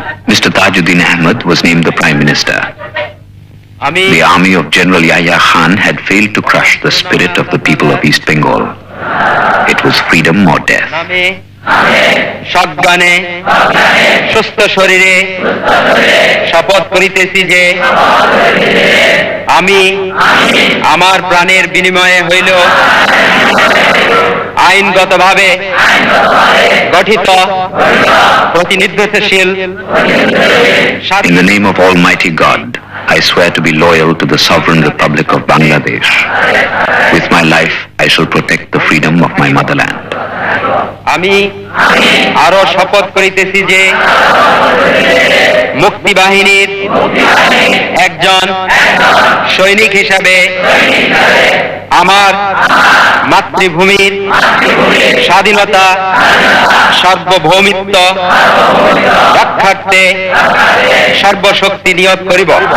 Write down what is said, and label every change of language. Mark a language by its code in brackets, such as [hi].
[en] Mr. Tajuddin Ahmed was named the prime minister. The army of General Yahya Khan had failed to crush the spirit of the people of East Bengal. It was freedom or death. [bn] সজ্ঞানে সুস্থ শরীরে শপথ করিতেছি যে আমি আমার প্রাণের বিনিময়ে হইল আইনগতভাবে গঠিত প্রতিনিধিত্বশীল। [en] In the name of Almighty God, I swear to be loyal to the sovereign Republic of Bangladesh. With my life, I shall protect the freedom of my motherland. [bn] আমি আরো শপথ করিতেছি যে মুক্তি বাহিনীর একজন সৈনিক হিসাবে আমার মাতৃভূমির স্বাধীনতা সার্বভৌমিত্ব রক্ষার্থে সর্বশক্তি নিয়োগ করিব।